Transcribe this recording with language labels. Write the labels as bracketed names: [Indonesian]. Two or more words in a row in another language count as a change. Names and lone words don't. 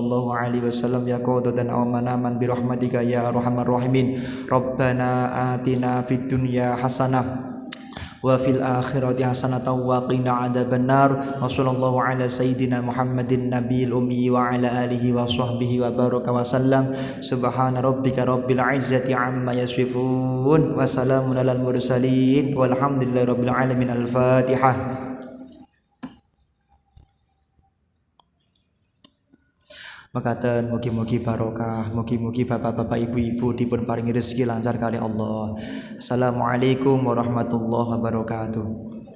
[Arabic] الله عليه وسلم يقظة أو مناما برحمتك يا أرحم الراحمين ربنا آتنا في الدنيا حسنة وفي الآخرة حسنة وقنا عذاب النار وصلى الله على سيدنا محمد النبي الأمي وعلى آله وصحبه وبارك وسلم سبحان ربك رب العزة عما يصفون وسلام على المرسلين والحمد لله رب العالمين. الفاتحة. [Javanese] Makaten mugi-mugi barokah, mugi-mugi bapak-bapak ibu-ibu dipun paringi rezeki lancar kali Allah. [Arabic] السلام عليكم ورحمة الله وبركاته.